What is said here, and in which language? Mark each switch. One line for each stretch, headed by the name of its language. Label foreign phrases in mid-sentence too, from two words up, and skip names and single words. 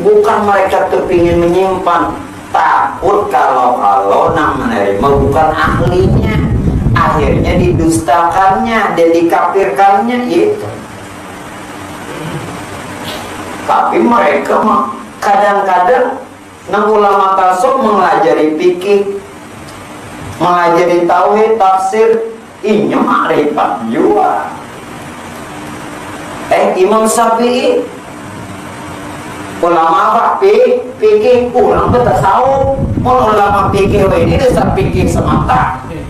Indonesian: Bukan mereka kepingin menyimpan, takut kalau nang menerima bukan ahlinya, akhirnya didustakannya dan dikafirkannya gitu. Tapi mereka kadang-kadang nang ulama tasawuf mengelajari fikih, mengelajari tauhid, tafsir, ini makrifat juga. Imam Syafi'i ulama apa? Fikih pulang ke tasawuf. Ulama fikih ini dasar fikih semata.